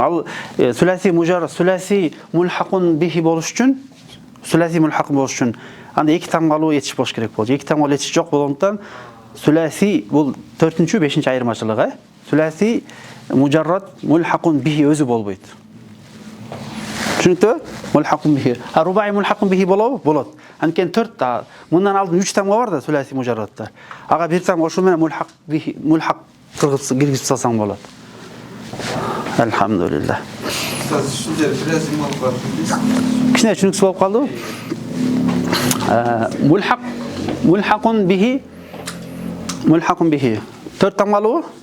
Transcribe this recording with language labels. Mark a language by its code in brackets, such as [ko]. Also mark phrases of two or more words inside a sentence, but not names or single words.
[ky] Ал сүләси мужаррат, сүләси мулхакун бихи болуш үчүн, анда эки тамгалуу этиш болуш керек болду. Эки тамгалуу этиш жок болгондуктан сүләси бул 4-5 айырмачылыгы, Сүләси мужаррат мулхакун бихи өзү болбойт. Түшүнүктүбү? Мулхакун бихи. Рубаи мулхакун бихи болобу? Болот. Анткени 4 мындан алдын 3 тамга бар да сүләси мужарраттар. Ага бир тамга ошол менен мулхак киргизип салсаң болот. Алхамдулилlah. Кичине түшүнүксүз болуп калдыбы? Мулхакун бихи 4 тамгалуу?